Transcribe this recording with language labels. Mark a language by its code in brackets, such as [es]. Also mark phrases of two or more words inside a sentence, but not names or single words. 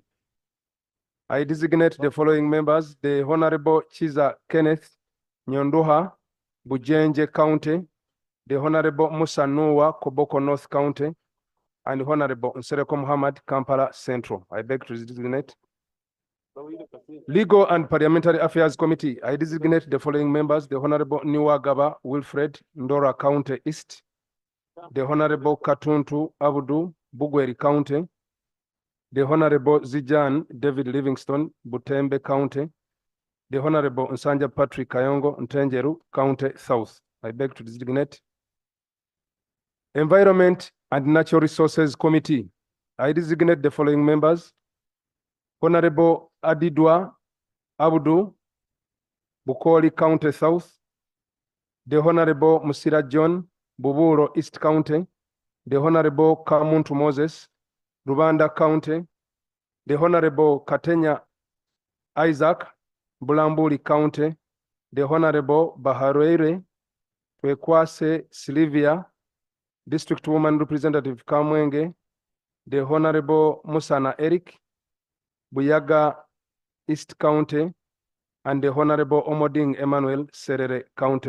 [en] I designate the following members: the Honorable Chiza Kenneth Nyondoha, Bujenje County, the Honorable Musa Noah, Koboko North County, and the Honorable Nsereko Muhammad, Kampala Central. I beg to designate. Legal and Parliamentary Affairs Committee, I designate the following members: the Honorable Niwagaba Wilfred, Ndora County East, the Honorable Katuntu Abudu, Bugweri County, the Honorable Zijan David Livingston, Butembe County, the Honorable Nsanja Patrick Kayongo, Ntenjeru County South. I beg to designate. Environment and Natural Resources Committee, I designate the following members: Honorable Adidwa Abudu, Bukoli County South, the Honorable Musira John, Buburo East County, the Honorable Kamuntu Moses, Rubanda County, the Honorable Katenya Isaac, Bulambuli County, the Honorable Baharuere Twekwase Sylvia, District Woman Representative Kamwenge, the Honorable Musana Eric, Buyaga East County, and the Honorable Omoding Emmanuel, Serere County.